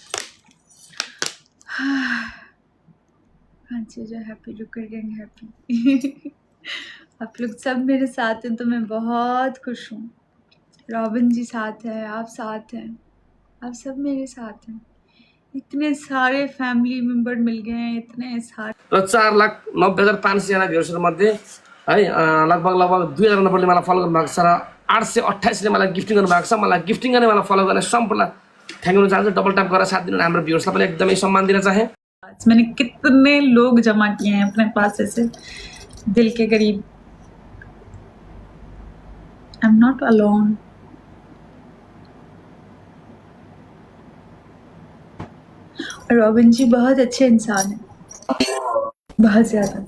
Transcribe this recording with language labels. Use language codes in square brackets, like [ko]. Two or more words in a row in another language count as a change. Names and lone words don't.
[hi] कांची जो हैप्पी, टुकर गैंग हैप्पी। आप लोग सब मेरे साथ हैं तो मैं बहुत खुश हूँ। रॉबिन जी साथ है, आप साथ हैं, आप सब मेरे साथ हैं। इतने सारे [en] family member [hi] मिल गए हैं, इतने सारे। [ne] र 4,90,500 जना भ्युर्सहरूमध्ये है लगभग 2,000 नम्बरले मलाई फलो गर्नुभएको छ र 828 ले मलाई गिफ्टिङ गर्नुभएको छ। मलाई गिफ्टिङ गर्ने, मलाई फलो गर्ने सम्पूर्ण [en] thank you [ne] चाहन्छु। [en] double tap [ne] गरेर साथ दिनु, हाम्रो भ्युर्सलाई पनि एकदमै सम्मान दिन चाहे। [hi] मैंने कितने लोग जमा किए हैं अपने पास ऐसे दिल के करीब। [en] I am not alone. [hi] रॉबिन जी बहुत अच्छे इंसान हैं, बहुत ज्यादा।